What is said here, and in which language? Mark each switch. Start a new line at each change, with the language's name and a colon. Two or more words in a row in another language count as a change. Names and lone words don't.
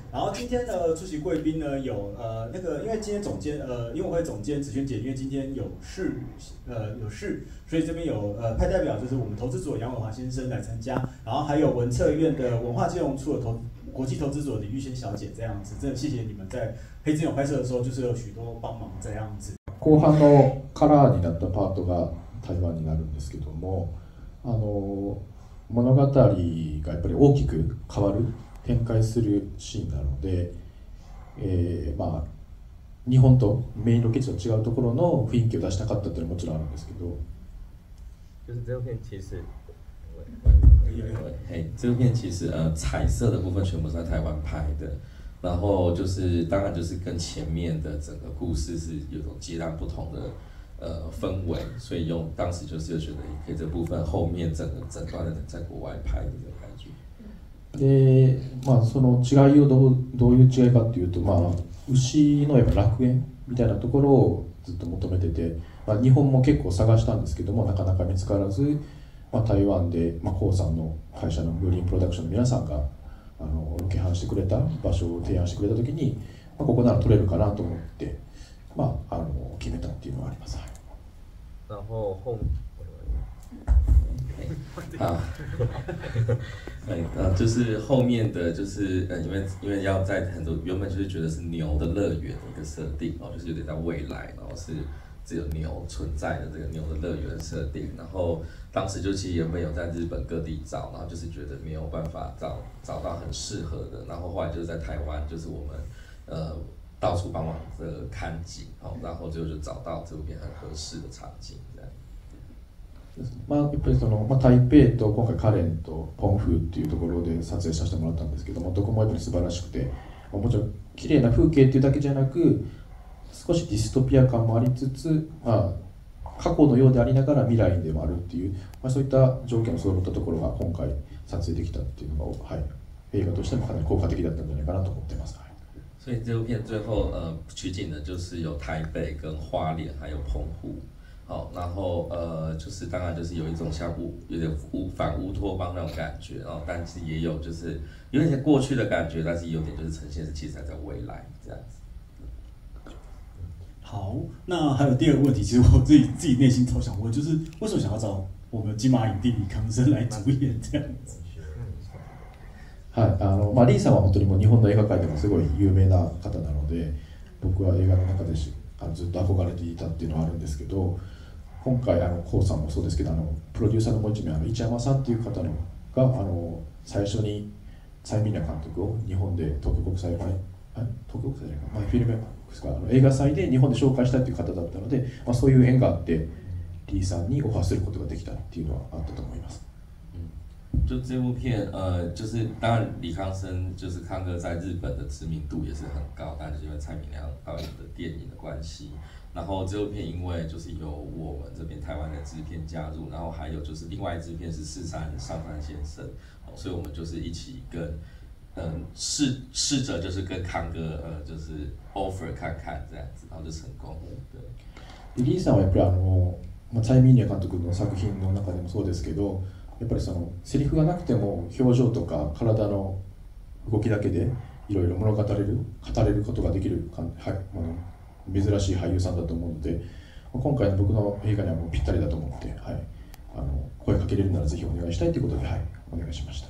Chinese: 然后今天的出席贵宾呢有因为今天总监影委会总监子萱姐，因为今天有事，所以这边有派代表就是我们投资组杨伟华先生来参加，然后还有文策院的文化金融处的国际投资组的李玉仙小姐这样子，真的谢谢你们在黑之牛拍摄的时候就是有许多帮忙这样子。
Japanese: 後半のカラーになったパートが台湾になるんですけども、物語がやっぱり大きく変わる展開するシーンなので、日本とメインロケ地と違うところの雰囲気を出したかったっていうのはもちろんあるんですけど。
Chinese: 就是这部片其实，这部片其实彩色的部分全部是在台湾拍的，然后就是当然就是跟前面的整个故事是有种截然不同的氛围，所以当时就是觉得可以这部分后面整段的在国外拍的这种感觉。
Japanese: で、その違いをどういう違いかっていうと、牛のやっぱ楽園みたいなところをずっと求めてて、日本も結構探したんですけどもなかなか見つからず、台湾でコウさんの会社のグリーンプロダクションの皆さんがロケハンしてくれた場所を提案してくれた時に、ここなら撮れるかなと思って、決めたっていうのがあります。
Chinese: 然后就是后面的就是因为要在很多原本就是觉得是牛的乐园的一个设定就是有点在未来，然后是只有牛存在的这个牛的乐园设定，然后当时就其实原本有在日本各地找，然后就是觉得没有办法找到很适合的，然后后来就是在台湾，就是我们到处帮忙看景，然后最后就找到这边很合适的场景这样。
Japanese: やっぱり台北と今回カレンとポンフーっていうところで撮影させてもらったんですけども、どこもやっぱり素晴らしくて、もちろん綺麗な風景っていうだけじゃなく少しディストピア感もありつつ、過去のようでありながら未来でもあるっていう、そういった条件を揃ったところが今回撮影できたっていうのが、映画としてもかなり効果的だったんじゃないかなと思ってます。
Chinese: 所以这部片最后取景的就是有台北跟花莲还有澎湖。然后就是当然就是有一种像有点反乌托邦那种感觉，但是也有就是有点过去的感觉，但是有点就是呈现是其实还在未来这样子。好，那还有第二个问题，其实我自己内心超想问，就是为什么想要找我们金马影帝李康生来主演这样子？
Japanese: はい、リーさんは本当にもう日本の映画界でもすごい有名な方なので、僕は映画の中でずっと憧れていたっていうのはあるんですけど。今回コウさんもそうですけどプロデューサーのもう一名市山さんという方が最初に蔡明亮監督を日本で東京国際東京国際じゃないか、フィルメですか、映画祭で日本で紹介したいという方だったので、そういう縁があってリーさんにオファーすることができたっていうのはあったと思います。
Chinese: 就这部片，就是当然李康生就是康哥在日本的知名度也是很高，但是因为蔡明亮导演的电影的关系，然后这部片因为就是由我们这边台湾的制片加入，然后还有就是另外一支片是上山先生，所以我们就是一起跟试着就是跟康哥就是 offer 看看这样子，然后就成功了。对。
Japanese: リーさんはやっぱり蔡明亮監督の作品の中でもそうですけど。やっぱりそのセリフがなくても表情とか体の動きだけでいろいろ物語れることができる珍しい俳優さんだと思うので、今回の僕の映画にはもうぴったりだと思って、声かけれるならぜひお願いしたいということで、お願いしました。